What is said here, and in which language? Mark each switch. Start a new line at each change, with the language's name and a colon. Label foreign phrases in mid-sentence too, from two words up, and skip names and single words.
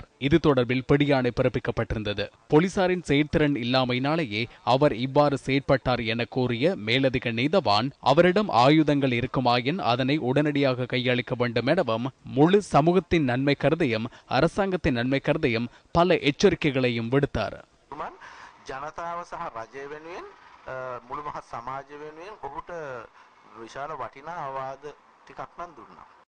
Tamil: இது தொடர்பில் பிடியாணை பிறப்பிக்கப்பட்டிருந்தது. போலீசாரின் செயற்திறன் இல்லாமையினாலேயே அவர் இவ்வாறு செயற்பட்டார் என கூறிய மேலதிக நீதவான், அவரிடம் ஆயுதங்கள் இருக்குமாயின் அதனை உடனடியாக கையளிக்க வேண்டும் எனவும், முழு சமூகத்தின் நன்மை கருதியும் அரசாங்கத்தின் நன்மை கருதியும் பல எச்சரிக்கைகளையும் விடுத்தார்.
Sinhala: ජනතාව සහ රජය වෙනුවෙන් මුළු මහත් සමාජය වෙනුවෙන් ඔහුට විශාල වටිනා අවවාද ටිකක් නම් දුන්නා.